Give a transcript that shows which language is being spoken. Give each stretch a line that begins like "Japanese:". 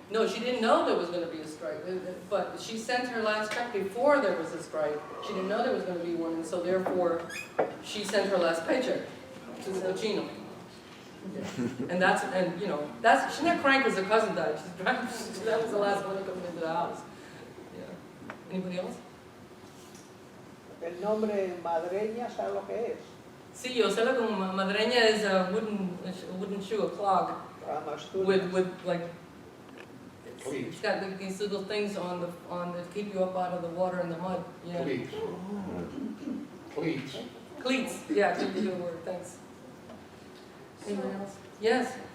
English: No, she didn't know there was going to be a strike, but she sent her last check before there was a strike. She didn't know there was going to be one, and so therefore, she sent her last paycheck to the Chino. And that's, and you know, that's, she's not crying because her cousin died. She's crying because that was the last money coming into the house. Yeah. Anybody else?
Spanish: El nombre madreña, ¿sabe lo que es? Sí, yo sé lo que
English: madreña is a wooden shoe, a clog, with like, it's got like these little things on the keep you up out of the water and the mud. Yeah. Cleats. Cleats. Cleats. Yeah, that's a good word. Thanks. Anyone else? Yes.